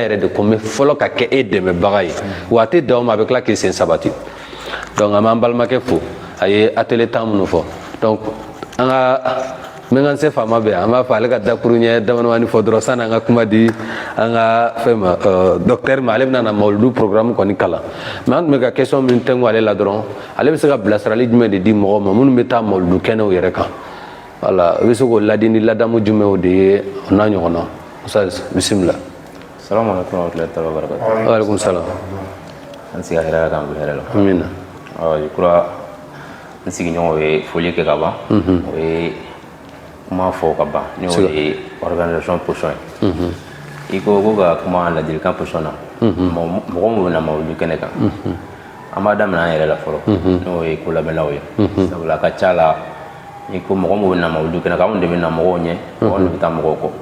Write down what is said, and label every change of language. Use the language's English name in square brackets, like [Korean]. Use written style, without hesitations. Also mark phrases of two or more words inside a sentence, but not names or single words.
[Bambara] yɛrɛ de ko n bɛ fɔlɔ ka kɛ e dɛmɛbaga ye wa a tɛ dan o ma a bɛ tila k'i sen sabati donc an b'an balimakɛ fo a ye atelier 10 minnu fɔ donc an ka n bɛ n ka se faama bɛ yan an b'a fɔ ale ka dakuru ɲɛ damadamani fɔ dɔrɔn sani an ka kuma di an ka fɛn ma docteur ma ale bɛna na mawuludu programme kɔni kalan mais an tun bɛ ka question min tɛnku ale la dɔrɔn ale bɛ se ka bilasirali jumɛn de di mɔgɔw ma minnu bɛ taa mawuludu kɛnɛw yɛrɛ kan voilà i bɛ se k'o ladi ni ladamu jumɛnw de ye o n'a ɲɔgɔnna Ustaz bisimila. [Arabic] السلام عليكم ورحمة الله وبركاته. وعليكم السلام. [Bambara] An siga hɛrɛ kan bɛ hɛrɛ la. Amina. [French] Je crois [Bambara] n sigiɲɔgɔnw ye foli kɛ ka ban o ye kuma fɔ ka ban n'o ye [French] organisation position [Bambara] ye i ko ka kuma ladilikan position na mɔgɔ minnu bɛna mawuludu kɛnɛ kan an b'a daminɛ an yɛrɛ la fɔlɔ n'o ye ko labɛnlaw ye sabula a ka ca la i ko mɔgɔ minnu bɛna mawuludu kɛnɛ kan anw de bɛna mɔgɔw ɲɛ mɔgɔ de bɛ taa mɔgɔw kɔ